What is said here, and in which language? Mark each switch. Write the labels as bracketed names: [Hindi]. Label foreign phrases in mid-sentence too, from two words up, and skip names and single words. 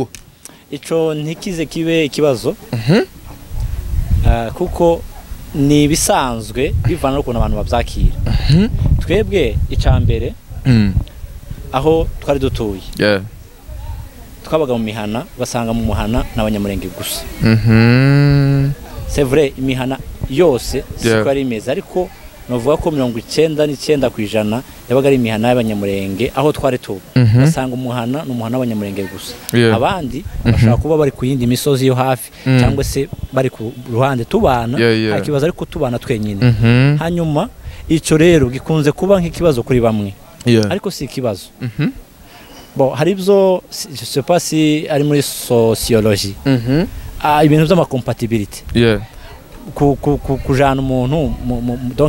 [Rundi] ico ntikize kibe ikibazo kuko ni bisanzwe bivana no kuntu abantu bavyakira twebwe icambere aho twari dutuye twabaga mu mihana basanga mu muhana n'abanyamurenge gusa [French] c'est vrai [Rundi] imihana yose siko ari imeze ariko novuga ko 99% yabaga ari imihana y'abanyamurenge aho twari tuba basanga umuhana n'umuhana w'abanyamurenge gusa abandi bashaka kuba bari ku yindi misozi yo hafi cyangwa se bari ku ruhande tubana akibaza ariko tubana twenyine hanyuma ico rero gikunze kuba nk'ikibazo kuri bamwe ariko si ikibazo bon hari byo [French] je sais pas [Rundi] si ari muri sociologie ibintu by'amacompatibility kujana umuntu donc